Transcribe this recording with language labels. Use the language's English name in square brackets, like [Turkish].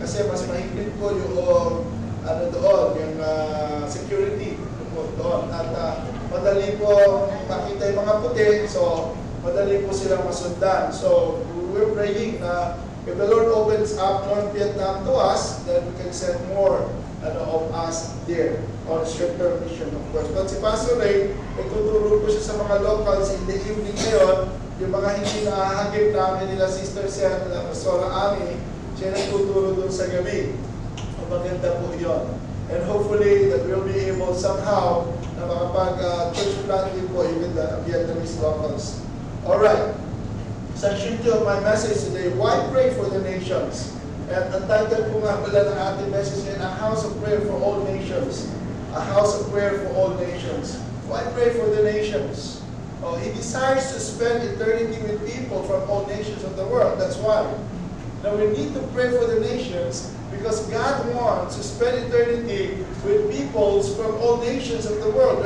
[Filipino] Kasi mas mahigpit po yung yung security po doon. At madali po makita yung mga puti, so madali po silang masundan. [English] So we're praying na if the Lord opens up North Vietnam to us, then we can send more of us there on stricter mission, of course. [Filipino] But si Pastor Ray, nagtuturo po siya sa mga locals [English] in the evening [Filipino] ngayon, yung mga hindi nakahagip namin nila Sister Sen, Pastora Ami, siya nagtuturo doon sa gabi. Maganda po yun. [English] And hopefully that we'll be able somehow [Filipino] na makapag-church planting po [English] even the Vietnamese locals. Alright. Section 2 of my message today, why pray for the nations? [Filipino] At ang title po nga pala ng ating message ay [English] A House of Prayer for All Nations. A House of Prayer for All Nations. Why pray for the nations? Oh, He desires to spend eternity with people from all nations of the world. That's why. Now we need to pray for the nations because God wants to spend eternity with peoples from all nations of the world.